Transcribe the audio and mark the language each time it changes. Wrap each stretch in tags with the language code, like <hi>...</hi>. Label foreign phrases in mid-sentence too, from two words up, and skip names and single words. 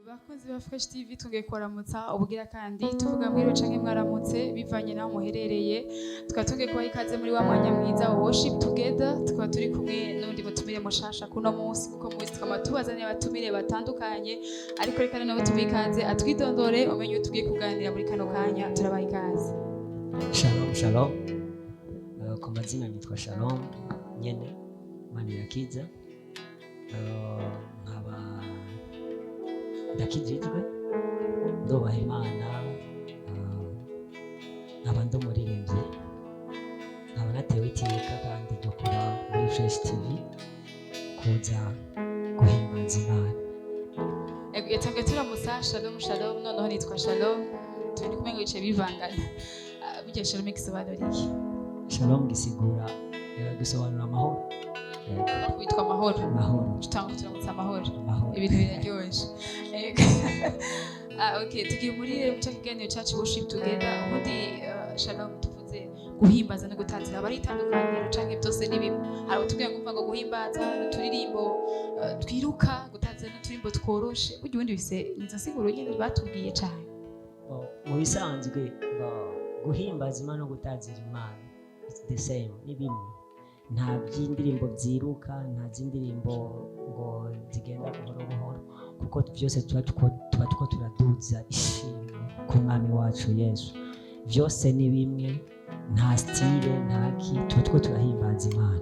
<rn>Bakozi ba Fresh TV tugiye kubaramutsa ubugira kandi tuvuga mwiriwe canke mwaramutse bivanye naho muherereye, tukaba tugiye kubaha ikaze muri wa mwanya mwiza wa</rn> <en>worship together.</en> <rn>Tukaba turi kumwe n'undi mutumire mushasha kuno munsi, kuko muzi tukaba tubazaniye abatumire batandukanye, ariko reka nawe tubihe ikaze atwidondore umenye uwo tugiye kuganira muri kano kanya. Turabaha ikaze. Shalom. Kwa mazina nitwa Shalom nyene Manirakiza. Nkaba ndakijijwe ndobaha Imana, nkaba ndumuririmbyi, nkaba natewe iteka kandi ryo kuba muri Fresh TV kuza guhimbaza Imana. Etange turamusa Shalom noneho nitwa Shalom, turi kumwe ngice bivangana. Bijye Shalom igisobanuriye. Shalom gisigura gisobanura amahoro. Witwa amahoro. Amahoro. Tutanga turamutsa amahoro. Amahoro. Ibintu biraryoshye. Okay, tugiye muri muca kiganiro cyacu</rn> <en>worship together.</en> <rn>Ubundi Shalom tuvuze guhimbaza no gutanzira abari itandukaniro canke byose ni bimwe. Hari utubwira ngumva ngo guhimbaza n'uturirimbo twiruka, gutanzira n'uturimbo tworoshe. Burya ubundi bise nizo siguro nyine batubwiye cyane. Mu bisanzwe guhimbaza Imana no gutanzira Imana</rn> <en>it's the same,</en> <rn>ni bimwe. Nta by'indirimbo byiruka, nta z'indirimbo ngo zigenda buhoro buhoro, kuko byose tuba tuko turaduza ishimwe ku mwami wacu Yesu. Byose ni bimwe, nta style ntaki, tuba tuko turahimbaza Imana.</rn>